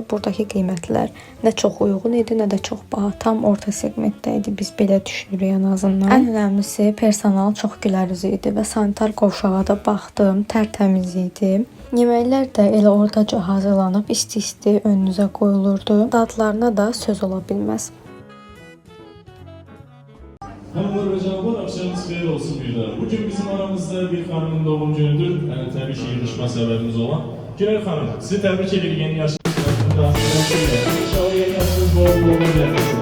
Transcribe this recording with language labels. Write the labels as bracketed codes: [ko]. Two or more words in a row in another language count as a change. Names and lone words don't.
[az] Buradakı qiymətlər nə çox uyğun idi, nə də çox baha. Tam orta segmentdə idi. Biz belə düşünürük ən azından. Ən önəmlisi personal çox gülərüzlü idi və sanitar qovşağa da baxdım, tərtəmiz idi. Yeməklər də elə oradaca hazırlanıb isti-isti önünüzə qoyulurdu. Dadlarına da söz ola bilməz. [tr] Hanımlar ve canlar, akşamınız xeyir olsun bir daha. Bugün bizim aramızda bir hanımın doğum günüdür. Yani tabii ki yığışma sebebimiz olan. Güler Hanım, sizi tebrik ederim yeni yaşınızda. İnşallah yeni yaşınız bol bol gelmesin.